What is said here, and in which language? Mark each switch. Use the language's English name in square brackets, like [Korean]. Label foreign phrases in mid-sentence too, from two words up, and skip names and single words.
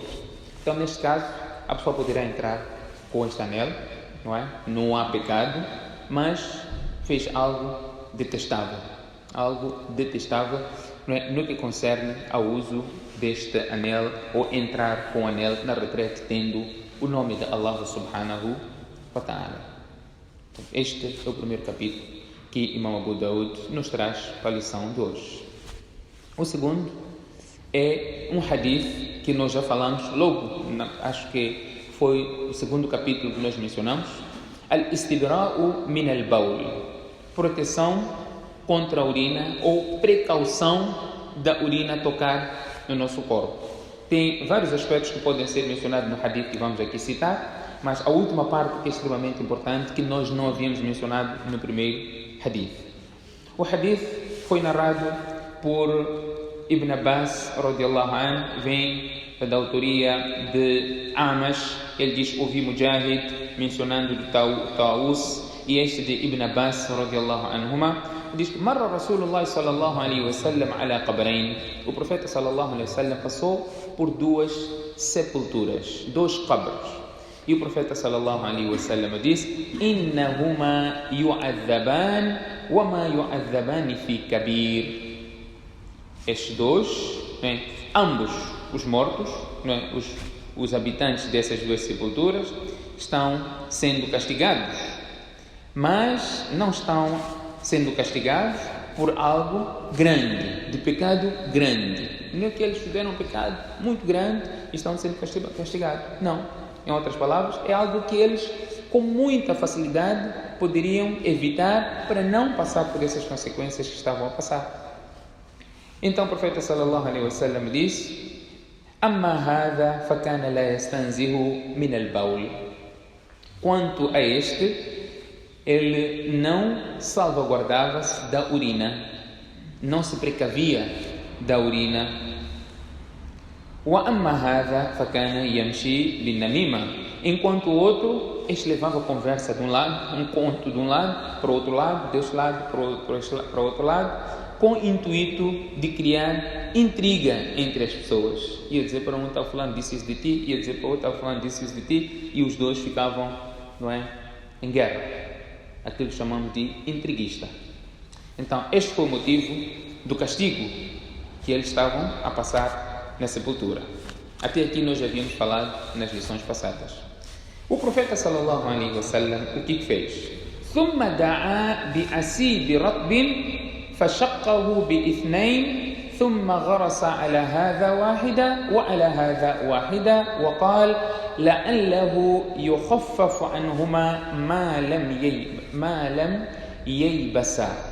[Portuguese] Então, neste caso, a pessoa poderá entrar com este anel, não é? Não há pecado, mas fez algo detestável. Algo detestável, não é? No que concerne ao uso deste anel ou entrar com o anel na retrete, tendo o nome de Allah [Arabic] سبحانه وتعالى. [Portuguese] Este é o primeiro capítulo que Imam Abu Daud nos traz para a lição de hoje. O segundo é um hadith que nós já falamos logo, acho que foi o segundo capítulo que nós mencionamos, [Arabic] الاستبراء من البول, [Portuguese] proteção contra a urina ou precaução da urina tocar no nosso corpo. Tem vários aspectos que podem ser mencionados no hadith que vamos aqui citar, mas a última parte que é extremamente importante, que nós não havíamos mencionado no primeiro hadith. O hadith foi narrado por Ibn Abbas, [Arabic] رضي الله عنه, [Portuguese] vem da autoria de Amash. Ele diz, ouvi Mujahid mencionando de Taus, e este de Ibn Abbas, [Arabic] رضي الله عنهما, [Portuguese] diz, [Arabic] مر رسول الله صلى الله عليه وسلم على قبرين. [Portuguese] O profeta [Arabic] صلى الله عليه وسلم [Portuguese] passou por duas sepulturas, dois qabres. E o profeta [Arabic] صلى الله عليه وسلم [Portuguese] diz, [Arabic] إنهما يعذبان وما يعذبان في كبير. [Portuguese] Estes dois, né, ambos os mortos, né, os habitantes dessas duas sepulturas, estão sendo castigados, mas não estão sendo castigados por algo grande, de pecado grande. Não é que eles fizeram um pecado muito grande e estão sendo castigados. Não. Em outras palavras, é algo que eles, com muita facilidade, poderiam evitar para não passar por essas consequências que estavam a passar. Então o profeta [Arabic] صلى الله عليه وسلم [Portuguese] diz, [Arabic] أما هذا فكان لا يستنزه من البول. [Portuguese] Quanto a este, ele não salvaguardava-se da urina, não se precavia da urina. [Arabic] وأما هذا فكان يمشي بالنميمة. [Portuguese] Enquanto o outro, este levava a conversa de um lado, um conto de um lado para o outro lado, deste lado para o outro lado, com o intuito de criar intriga entre as pessoas. Ia dizer para um, tal fulano disse isso de ti, ia dizer para o outro, tal fulano disse isso de ti, e os dois ficavam, não é, em guerra. Aquilo que chamamos de intriguista. Então, este foi o motivo do castigo que eles estavam a passar na sepultura. Até aqui nós já havíamos falado nas lições passadas. O profeta [Arabic] صلى الله عليه وسلم, [Portuguese] o que fez? [Arabic] ثم دعا بأسيد رطب فشقه باثنين ثم غرس على هذا واحدة وعلى هذا واحدة وقال لعله يخفف عنهما ما لم ييبسا.